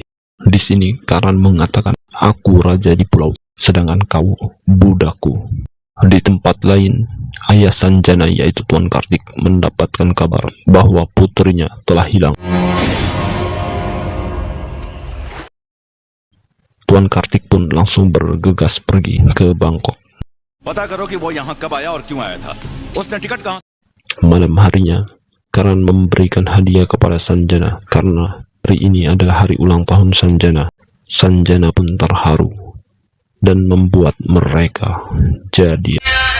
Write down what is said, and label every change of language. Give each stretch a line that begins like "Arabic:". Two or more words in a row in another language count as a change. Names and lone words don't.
Indonesian: Di sini Karan mengatakan, "Aku raja di pulau, sedangkan kau budakku." Di tempat lain, ayah Sanjana yaitu Tuan Kartik mendapatkan kabar bahwa putrinya telah hilang. Tuan Kartik pun langsung bergegas pergi ke Bangkok.
Hindi: पता करो कि वो यहाँ कब आया और क्यों आया था उसने टिकट कहाँ
Indonesian: Malam harinya, Karan memberikan hadiah kepada Sanjana karena hari ini adalah hari ulang tahun Sanjana. Sanjana pun terharu dan membuat mereka jadi